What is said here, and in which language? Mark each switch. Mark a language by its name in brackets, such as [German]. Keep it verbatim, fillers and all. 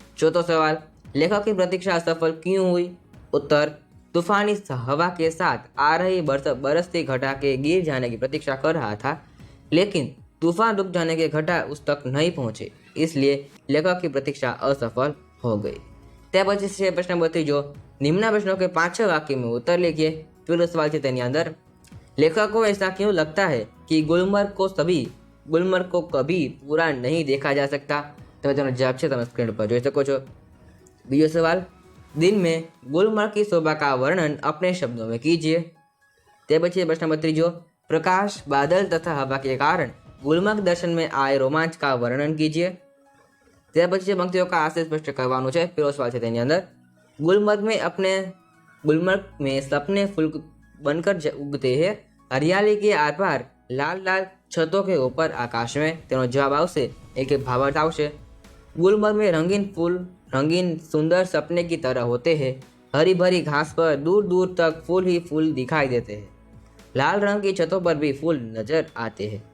[Hindi] चौथो सवाल, लेखक की प्रतीक्षा असफल क्यों हुई? उत्तर, तूफानी हवा के साथ आ रही बरस बरसती घटा के गिर जाने की प्रतीक्षा कर रहा था, लेकिन तूफान रुक जाने के घटा उस तक नहीं पहुंचे, इसलिए लेखक की प्रतीक्षा असफल हो गई। [Gujarati] ત્યાર પછી છે પ્રશ્ન નંબર ત્રીજો, નિમ્ન પ્રશ્નો કે પાંચ છ વાક્યમાં ઉત્તર लिखिए। પહેલો સવાલ છે તેની અંદર, [Hindi] लेखक को ऐसा क्यों लगता है कि गुलमर्ग को सभी गुलमर्ग को कभी पूरा नहीं देखा जा सकता? [Gujarati] તમે તેનો જવાબ છે તમે સ્ક્રીન પર જોઈ શકો છો। બીજો સવાલ, [Hindi] दिन में गुलमर्ग की शोभा का वर्णन अपने शब्दों में कीजिए। [Gujarati] તે પછી પ્રશ્ન નંબર ત્રીજો, [Hindi] प्रकाश बादल तथा हवा के कारण गुलमर्ग दर्शन में आए रोमांच का वर्णन कीजिए। [Gujarati] ત્યાર પછી જે પંક્તિઓ કા આશય સ્પષ્ટ કરવાનું છે। પહેલો સવાલ છે તેની અંદર, [Hindi] गुलमर्ग में अपने गुलमर्ग में सपने फूल बनकर ज- उगते हैं, हरियाली के आर पार लाल लाल छतों के ऊपर आकाश में। [Gujarati] તેનો જવાબ આવશે એક એક ભાવાર્થ આવશે, [Hindi] गुलमर्ग में रंगीन फूल रंगीन सुंदर सपने की तरह होते हैं, हरी भरी घास पर दूर दूर तक फूल ही फूल दिखाई देते हैं, लाल रंग की छतों पर भी फूल नजर आते हैं।